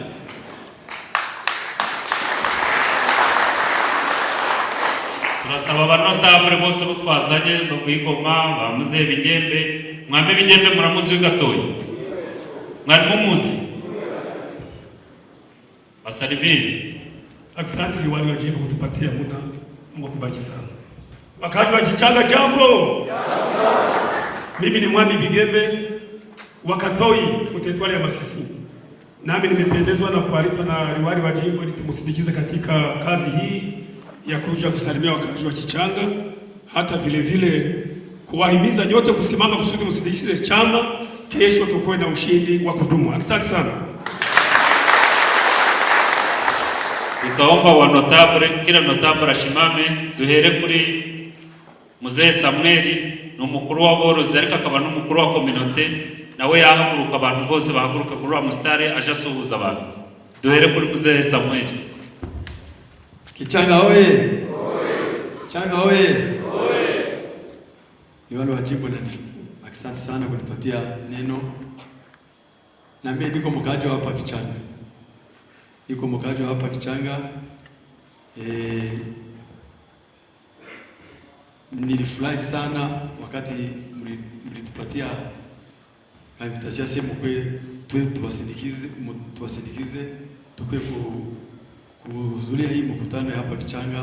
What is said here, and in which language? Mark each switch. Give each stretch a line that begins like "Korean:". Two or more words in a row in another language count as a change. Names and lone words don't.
Rundi: Turasaba abanotable bose bo twazanye no kwigoma bamuze Bigembe. Mwambe Bigembe muramuzi w'Gatoyi, mwari mumuzi Basalibiri.
Swahili: Asante liwali wa jimbo kutupatia muda. Mungu akubariki sana. Wakati wa Kichanga, jambo. Mimi ni Mwami Bigembe wa Katoi Teritwari ya Masisi. Nami nimependezwa na kualikwa na liwali wa jimbo ili tumusindikize katika kazi hii ya kuja kusalimia wakazi wa Kichanga, hata vile vile kuwahimiza nyote kusimama kusudi msindikize chama, kesho tukoe na ushindi wa kudumu. Asante sana. Tutaomba wa notable, kila notable ashimame.
Rundi: Duhere kuri Mzee Samueli, n'umukuru wa borozi ariko akaba n'umukuru wa communauté, nawe yahaguruka abantu bose bahaguruka kuri wa mustare aje asuhuza abantu. Duhere kuri Mzee Samueli.
Swahili: Kichanga oye! Kichanga oye! Liwali wa jimbo, asante sana kunipatia neno. Na mimi niko mkaaji wa hapa Kichanga. Niko mkaaji wa hapa Kichanga. Nilifurahi sana wakati mlitupatia invitation sema tuwasindikize tukue kuhudhuria hii mkutano hapa Kichanga.